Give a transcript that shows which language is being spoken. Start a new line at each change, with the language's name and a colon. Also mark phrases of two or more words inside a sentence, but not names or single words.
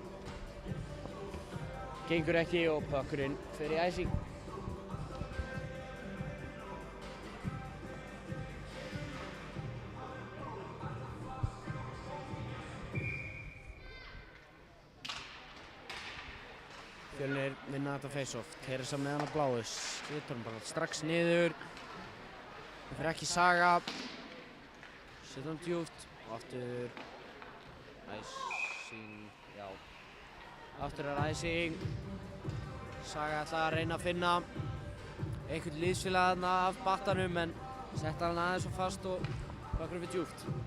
Icelandic: Gengur ekki og puckurinn fer í æsing. Fjölnir vinna þetta face-off. Teresa með hann á bláu. Setur hann bara strax niður. Það fer ekki Saga. Setur hann djúpt. Aftur æsing, já. Aftur er æsing. Saga ætlaði að reyna að finna einhvern liðsfélaga þarna af battanum en setta hann aðeins svo fast og bakkur upp í djúpt.